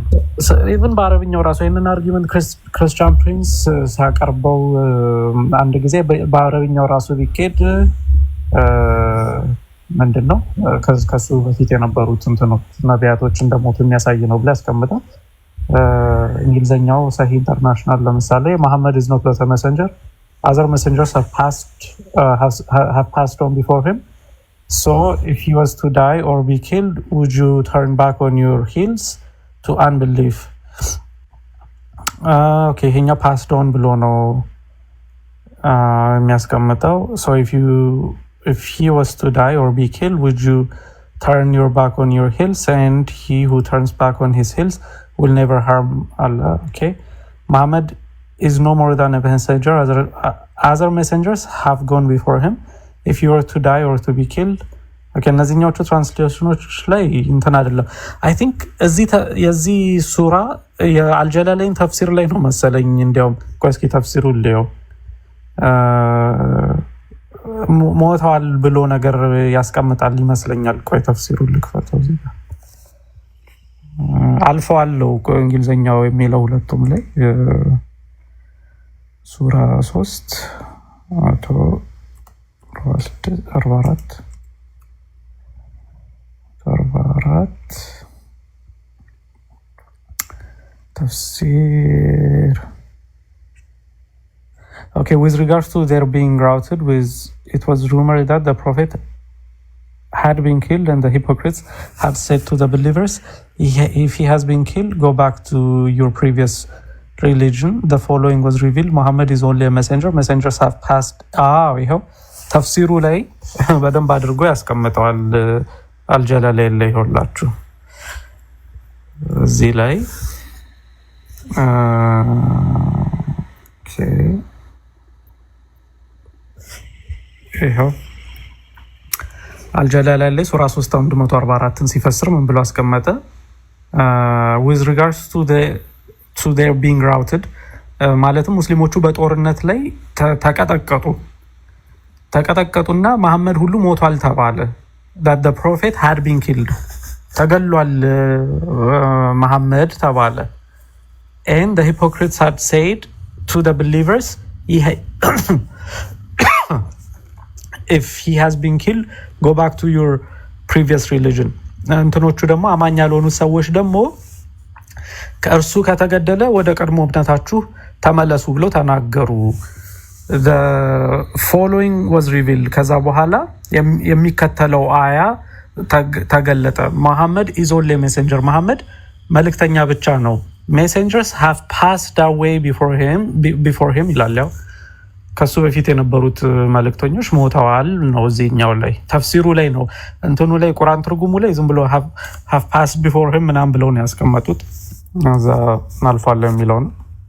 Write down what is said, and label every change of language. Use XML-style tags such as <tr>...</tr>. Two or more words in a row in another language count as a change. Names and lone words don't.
<am>ኢቭን በአረብኛው ራሱ ይሄንን አርጊመንት ክርስቲያን ፕሪንስ ሲያቀርበው አንድ ጊዜ በአረብኛው ራሱ ቢኬድ ምንድነው ከሱ በፊት የነበሩት እንትኖች ነቢያቶች እንደሞቱ የሚያሳይ ነው ብለ ያስቀምጣል። እንግሊዘኛው ሰሂህ ኢንተርናሽናል ለምሳሌ</am> <en>Muhammad is not but a messenger, other messengers have passed on before him, so if he was to die or be killed, would you turn back on your heels to unbelief? Okay, ይሄኛው passed on</en> <am>ብሎ ነው የሚያስቀምጠው።</am> <en>So if he was to die or be killed, would you turn your back on your heels? And he who turns back on his heels will never harm Allah. Okay, Muhammad is no more than a messenger. Other messengers have gone before him. If you were to die or to be killed,</en> <am>okay, እነዚህኞቹ ትራንስሌሽኖች ላይ እንትን አይደለም።</am> <en>I think</en> <am>የዚህ ሱራ የአልጀላላይን ተፍሲር ላይ ነው መሰለኝ። እንዲያውም ቆይ እስኪ ተፍሲሩን ልየው። ሞተዋል ብሎ ነገር ያስቀምጣል ይመስለኛል። ቆይ ተፍሲሩን ልክፈተው እዚህ ጋር አልፈዋለው እንግሊዘኛው የሚለው ሁለቱም ላይ ሱራ 3 44 ተፍሲር.</am> <en>Okay, with regards to their being routed, it was rumored that the prophet had been killed and the hypocrites had said to the believers, if he has been killed, go back to your previous religion. The following was revealed: Muhammad is only a messenger. Messengers have passed.</en> <am>ይሄው ተፍሲሩ ላይ በደንብ አድርጎ ያስቀምጠዋል። አልጀላላይን ላይ ይሆንላችሁ እዚህ ላይ ይሄው አልጀላላይ ላይ ሱራ 3:144ን ሲፈስር ምን ብሎ አስቀመጠ?</am> <en>with regards to their being routed</en> <am>ማለትም ሙስሊሞቹ በጦርነት ላይ ተቀጠቀጡና መሐመድ ሁሉ ሞቷል ተባለ።</am> <en>that the prophet had been killed</en> <am>ተገሏል መሐመድ ተባለ።</am> <en>and the hypocrites had said to the believers, if he has been killed, go back to your previous religion.</en> <am>እንትኖቹ ደግሞ አማኝ ያልሆኑ ሰዎች ደግሞ ከእርሱ ከተገደለ ወደ ቀድሞ እምነታችሁ ተመለሱ ብለው ተናገሩ።</am> <en>the following was revealed</en> <am>ከዛ በኋላ የሚከተለው አያ ተገለጠ።</am> <en>Muhammad is only a messenger.</en> <am>መሐመድ መልእክተኛ ብቻ ነው።</am> <en>messengers have passed away before him</en> <am>ይላል። ያው ከሱ በፊት የነበሩት መልእክተኞች ሞተዋል ነው እዚህኛው ላይ ተፍሲሩ ላይ ነው። እንትኑ ላይ ቁርአን ትርጉሙ ላይ ዝም ብሎ</am> <en>have passed before him</en> <am>ምናምን ብለው ነው ያስቀመጡት። እዛ አልፏል የሚለው ነው።</am>